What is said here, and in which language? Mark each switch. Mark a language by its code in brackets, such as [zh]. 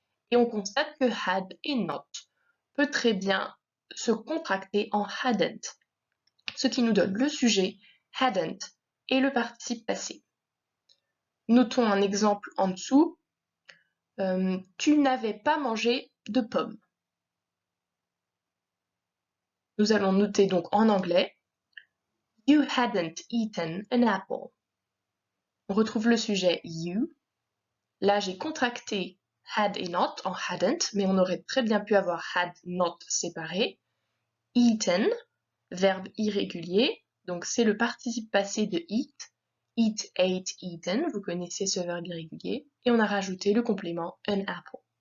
[fr] Et on constate que had et not peut très bien se contracter en hadn't, ce qui nous donne le sujet, hadn't, et le participe passé. Notons un exemple en dessous. Tu n'avais pas mangé de pommes. Nous allons noter donc en anglais. [en] You hadn't eaten an apple. [fr] On retrouve le sujet you. Là, j'ai contracté had et not en hadn't, mais on aurait très bien pu avoir [en] had not [fr] séparé. Eaten, verbe irrégulier, donc c'est le participe passé de eat. [en] Eat, ate, eaten, [fr] vous connaissez ce verbe irrégulier. Et on a rajouté le complément [en] an apple.